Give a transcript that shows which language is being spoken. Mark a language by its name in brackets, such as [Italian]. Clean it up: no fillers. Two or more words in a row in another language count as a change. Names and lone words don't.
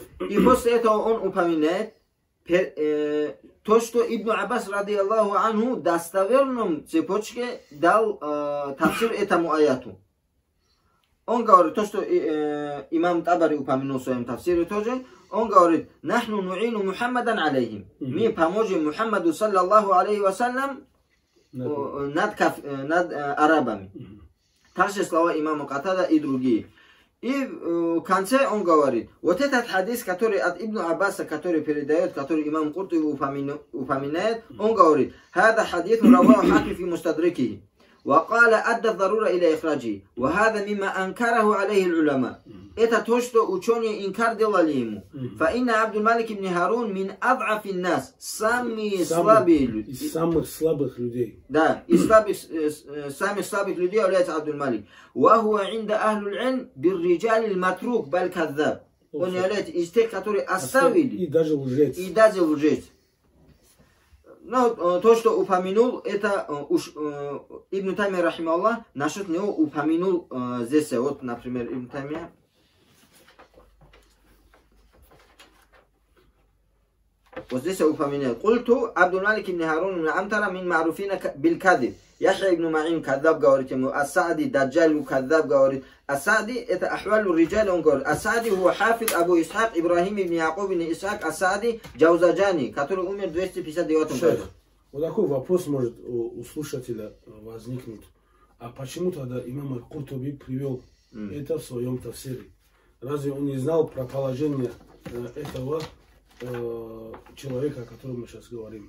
[Russian] И после этого он упоминает то, что Ибн Аббас [Arabic] رضي الله عنه [Russian] достоверном цепочке дал тафсир этому аяту. Он говорит, то, что имам Табари упомянул в своем тафсире тоже, он говорит: [Arabic] «نحن نعين محمدا عليهم». [Russian] Мы поможем Мухаммаду [Arabic] صلى الله عليه وسلم [Russian] над арабами. Также слова имама Катада и другие. И в конце он говорит, вот этот хадис, который от Ибн Аббаса, который передает, который имам Куртуби упоминает, он говорит: [Arabic] «هذا حديث رواه حاكم في مستدركه, وقال أدى الضرورة إلى إخراجه وهذا مما أنكره عليه العلماء». [Russian] Это то, что ученые инкар делали ему. [Arabic] فإن عبد الملك بن هارون من أضعف الناس, [Russian] самые слабые люди. Из самых слабых людей. Да, из самых слабых людей является Абдул-Малик. [Arabic] وهو عند أهل العلم بالرجال المتروك بل كذاب. [Russian] Он является из тех, которые оставили. И даже лжец. И даже лжец. Но то, что упомянул, это Ибн Таймия рахимахуллах, насчет него упомянул здесь, вот, например, Ибн Таймия. Вот здесь упомянул: [Arabic] «قلت عبد الملك بن هارون من أمطار من معروفين بالكذب». [Russian] Яхья ибн Ма'ин каддаб говорит ему, Ас-Саади [Arabic] دجال كذاب [Russian] говорит. Ас-Саади это [Arabic] أحوال الرجال, [Russian] он говорит. Ас-Саади huwa хафид Абу Исхак Ибрахим ибн Якуб ибн Исхак Ас-Саади Джаузаджани, который умер в 259 году. Вот такой вопрос может у слушателя возникнуть. А почему тогда имам Аль-Куртуби привел это в своем тафсире? Разве он не знал про положение этого человека, о котором мы сейчас говорим?